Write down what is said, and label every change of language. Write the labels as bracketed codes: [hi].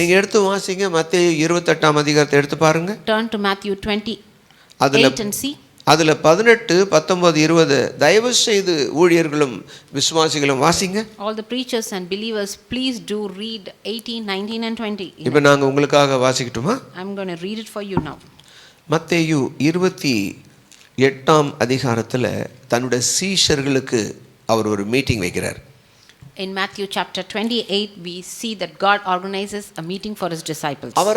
[ta] நீங்க எடுத்து வாசிங்க, மத்தேயு 28ஆம் அதிகாரத்தை எடுத்து பாருங்க. [en] Turn to Matthew 28 and see. [ta] அதுல 18, 19, 20 தயவு செய்து ஊழியர்களும் விசுவாசிகளும் வாசிங்க. [en] All the preachers and believers, please do read 18, 19 and 20. [ta] இப்போ நாங்க உங்களுக்காக வாசிக்கட்டுமா? [en] I'm going to read it for you now. [ta] மத்தேயு 28ஆம் அதிகாரத்துல தன்னுடைய சீஷர்களுக்கு அவர் ஒரு மீட்டிங் வைக்கிறார். [en] In Matthew chapter 28, we see that God organizes a meeting for his disciples.